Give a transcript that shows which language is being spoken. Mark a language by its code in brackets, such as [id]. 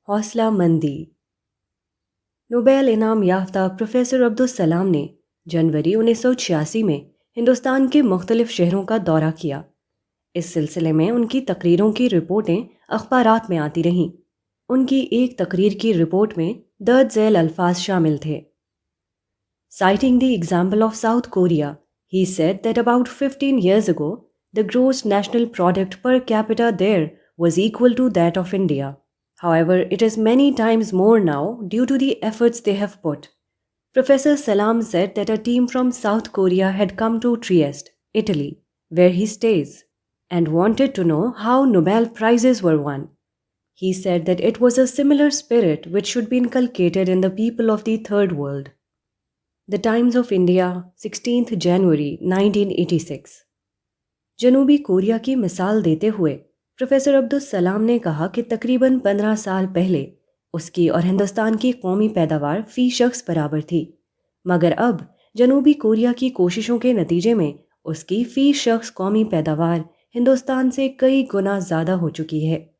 [ur] حوصلہ مندی۔ نوبیل انعام یافتہ پروفیسر عبدالسلام نے جنوری 1986 میں ہندوستان کے مختلف شہروں کا دورہ کیا۔ اس سلسلے میں ان کی تقریروں کی رپورٹیں اخبارات میں آتی رہیں۔ ان کی ایک تقریر کی رپورٹ میں درج ذیل الفاظ شامل تھے: [en] Citing the example of South Korea, he said that about 15 years ago, the gross national product per capita there was equal to that of India. However, it is many times more now due to the efforts they have put. Professor Salam said that a team from South Korea had come to Trieste, Italy, where he stays, and wanted to know how Nobel Prizes were won. He said that it was a similar spirit which should be inculcated in the people of the Third World. [ur] The Times of India, 16 جنوری 1986۔ جنوبی Korea کی مثال دیتے ہوئے professor Abdul Salam نے کہا کہ تقریباً 15 سال پہلے اس کی اور ہندوستان کی قومی پیداوار فی شخص برابر تھی، مگر اب جنوبی کوریا کی کوششوں کے نتیجے میں اس کی فی شخص قومی پیداوار ہندوستان سے کئی گنا زیادہ ہو چکی ہے۔